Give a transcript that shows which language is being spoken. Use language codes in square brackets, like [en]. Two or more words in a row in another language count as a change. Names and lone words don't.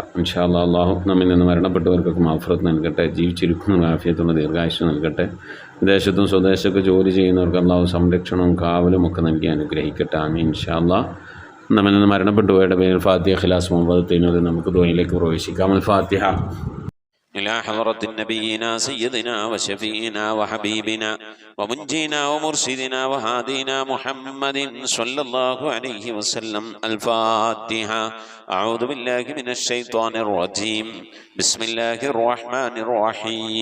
[ar] إن شاء الله [ml] അള്ളാഹു നമ്മിൽ നിന്ന് മരണപ്പെട്ടവർക്കൊക്കെ മഗ്ഫിറത്ത് നൽകട്ടെ. ജീവിച്ചിരിക്കുന്ന ആഫിയത്തുള്ള ദീർഘായുസ്സ് നൽകട്ടെ. വിദേശത്തും സ്വദേശത്തൊക്കെ ജോലി ചെയ്യുന്നവർക്ക് അള്ളാഹു സംരക്ഷണവും കാവലും ഒക്കെ നൽകി അനുഗ്രഹിക്കട്ടെ. [ar] آمين إن شاء الله. [ml] നമ്മിൽ നിന്ന് മരണപ്പെട്ടുപോയുടെ പേരിൽ ഫാത്തിഹ, ഖിലാസ്, മുഹബ്ബത്ത് നമുക്ക് ദുആയിലേക്ക് പ്രവേശിക്കാം. [ar] الفاتحة. إلى حضرة نبينا سيدنا وشفينا وحبيبنا ومنجينا ومرشدنا وهادينا محمد صلى الله عليه وسلم. الفاتحة. أعوذ بالله من الشيطان الرجيم. بسم الله الرحمن الرحيم.